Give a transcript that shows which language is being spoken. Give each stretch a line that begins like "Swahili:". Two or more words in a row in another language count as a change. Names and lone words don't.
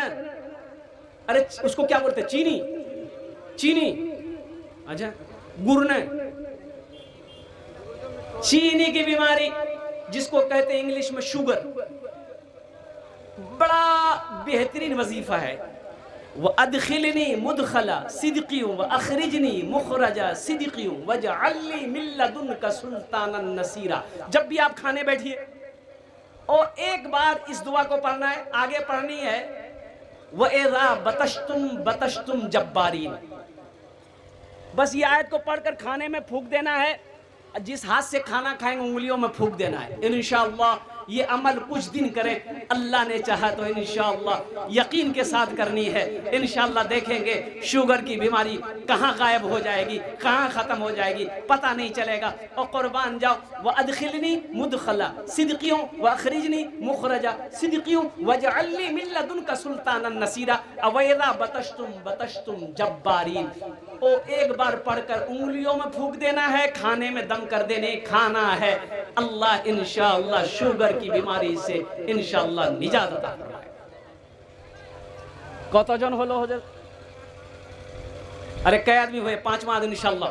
Hindi: अरे उसको क्या बोलते हैं? चीनी। अच्छा, गुर्ने, चीनी की बीमारी जिसको कहते हैं इंग्लिश में शुगर, बड़ा बेहतरीन वजीफा है।
Arabic: وأدخلني مدخل صدق وأخرجني مخرج صدق واجعل لي من لدنك سلطانا نصيرا.
Hindi: जब भी आप खाने बैठिए और एक बार इस दुआ को पढ़ना है, आगे पढ़नी है।
Arabic: وإذا بطشتم بطشتم جبارين.
Hindi: बस ये आयत को पढ़कर खाने में फूंक देना है, जिस हाथ से खाना खाएंगे उंगलियों में फूंक देना है। इंशाअल्लाह ये अमल कुछ दिन करें, अल्लाह ने चाहा तो इंशाअल्लाह यकीन के साथ करनी है। इंशाअल्लाह देखेंगे शुगर की बीमारी कहाँ गायब हो जाएगी, कहाँ ख़त्म हो जाएगी, पता नहीं चलेगा। और कुर्बान जाओ,
Arabic: وأدخلني مدخل صدق وأخرجني مخرج صدق واجعل لي من لدنك سلطانا نصيرا وإذا بطشتم جبارين.
Hindi: ओ एक बार पढ़कर उंगलियों में फूंक देना है, खाने में दम कर देने खाना है। अल्लाह इंशाअल्लाह शुगर की बीमारी से इंशाअल्लाह निजात अता फरमाए। कतजन हलो हुजूर? अरे कई आदमी हुए? 5वां आदमी इंशाअल्लाह।